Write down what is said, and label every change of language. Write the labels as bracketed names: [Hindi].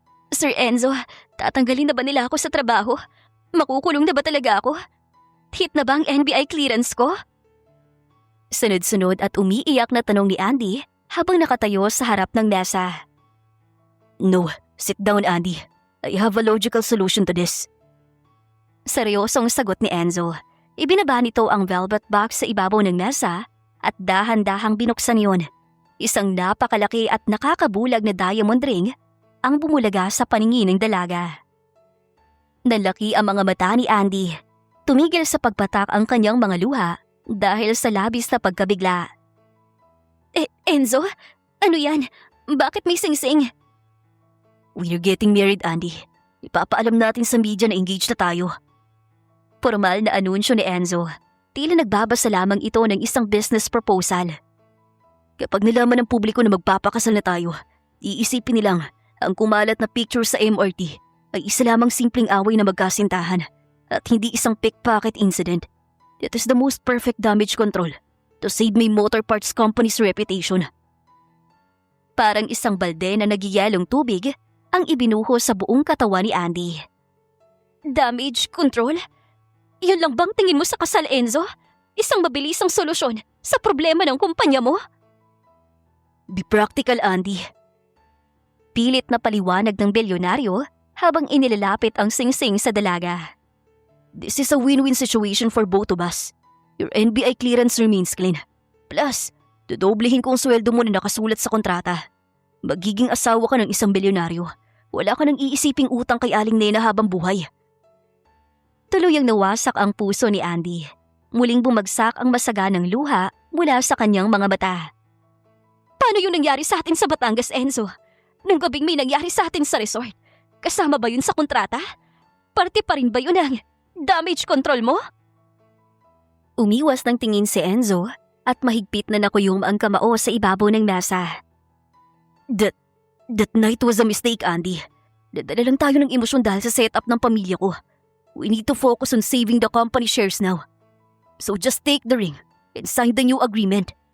[Filipino] Sir Enzo, tatanggalin na ba nila ako sa trabaho? Makukulong na ba talaga ako? Hit na ba ang NBI clearance ko? Sunod-sunod at umiiyak na tanong ni Andy habang nakatayo sa harap ng mesa. [English] No, sit down, Andy. I have a logical solution to this. [Filipino] Seryosong sagot ni Enzo. Ibinaba nito ang velvet box sa ibabaw ng mesa at dahan-dahang binuksan yon. Isang napakalaki at nakakabulag na diamond ring ang bumulaga sa paningin ng dalaga. Nalaki ang mga mata ni Andy. Tumigil sa pagpatak ang kanyang mga luha dahil sa labis na pagkabigla. Enzo? Ano yan? Bakit may singsing? [English] We're getting married, Andy. [Filipino] Ipapaalam natin sa media na engaged na tayo. Formal na anunsyo ni Enzo. Tila nagbabasa lamang ito ng isang business proposal. Kapag nalaman ng publiko na magpapakasal na tayo, iisipin nilang ang kumalat na picture sa MRT ay isa lamang simpleng away na magkasintahan at hindi isang pickpocket incident. [English] That is the most perfect damage control to save my motor parts company's reputation. [Filipino] Parang isang balde na nagyayalong tubig ang ibinuho sa buong katawan ni Andy. Damage control? Yun lang bang tingin mo sa kasal, Enzo? Isang mabilisang solusyon sa problema ng kumpanya mo? [English] Be practical, Andy. [Filipino] Pilit na paliwanag ng bilyonaryo habang inilalapit ang singsing sa dalaga. [English] This is a win-win situation for both of us. Your NBI clearance remains clean. Plus, [Filipino] dodoblehin ko ang sweldo mo na nakasulat sa kontrata. Magiging asawa ka ng isang bilyonaryo. Wala ka nang iisiping utang kay Aling Nena habang buhay. Tuluyang nawasak ang puso ni Andy. Muling bumagsak ang masaganang luha mula sa kanyang mga mata. Paano yung nangyari sa atin sa Batangas, Enzo? Nung gabing may nangyari sa atin sa resort, kasama ba yun sa kontrata? Parte pa rin ba yun ang damage control mo? Umiwas ng tingin si Enzo at mahigpit na nakuyom ang kamao sa ibabaw ng mesa. [English] That night was a mistake, Andy. [Filipino] Dadala lang tayo ng emosyon dahil sa setup ng pamilya ko. [English] We need to focus on saving the company shares now. So just take the ring and sign the new agreement.